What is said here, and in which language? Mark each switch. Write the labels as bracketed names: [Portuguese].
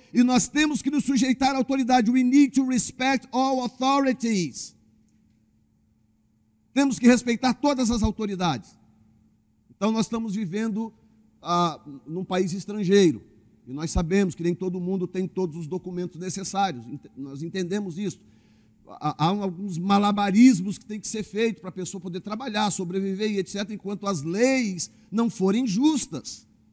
[Portuguese] E nós temos que nos sujeitar à autoridade. [English] We need to respect all authorities. [Portuguese] Temos que respeitar todas as autoridades. Então nós estamos vivendo num país estrangeiro. E nós sabemos que nem todo mundo tem todos os documentos necessários. Nós entendemos isso. Há alguns malabarismos que tem que ser feitos para a pessoa poder trabalhar, sobreviver e etc., enquanto as leis não forem justas.